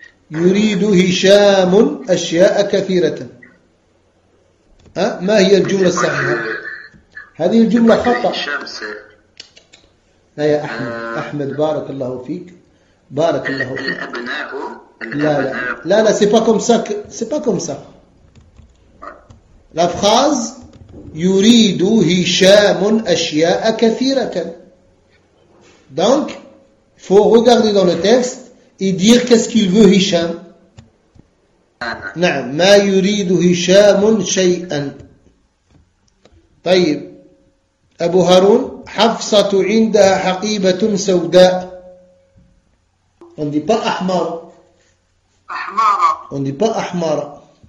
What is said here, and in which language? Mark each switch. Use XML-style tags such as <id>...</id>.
<ar>يريد هشام أشياء كثيرة. ما هي الجملة الصحيحة؟ هذه الجملة خطأ. لا يا أحمد، أحمد بارك الله فيك، بارك الله فيك. الأبناء، لا لا لا لا،</ar> <fr>c'est pas comme ça، c'est pas comme ça. La phrase</fr> <ar>يريد هشام أشياء كثيرة.</ar> <fr>Donc faut regarder dans le texte et dire qu'est-ce qu'il veut Hisham.</fr> <ar>نعم، ما يريد هشام شيئا. طيب، أبو هارون، حفصة عندها حقيبة سوداء.</ar> <fr>On dit pas أحمر.</fr> <ar>أحمر.</ar> <fr>On dit pas أحمر.</fr>